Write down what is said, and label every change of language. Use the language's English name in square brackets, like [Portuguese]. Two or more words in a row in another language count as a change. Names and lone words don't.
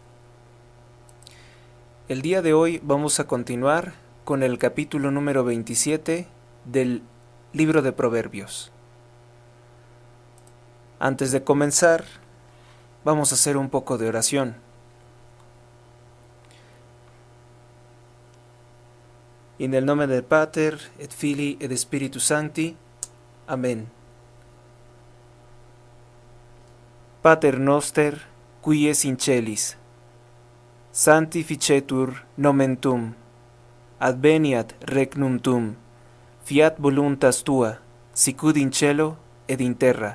[Spanish] El día de hoy vamos a continuar con el capítulo número 27 del libro de Proverbios. Antes de comenzar, vamos a hacer un poco de oración. [Latin] In el nome del Pater, et Filii, et Spiritus Sancti. [Spanish] Amén. [Latin] Pater noster, qui es in celis, sanctificetur nomen tuum, adveniat regnum tuum, fiat voluntas tua, sicut in cielo et in terra.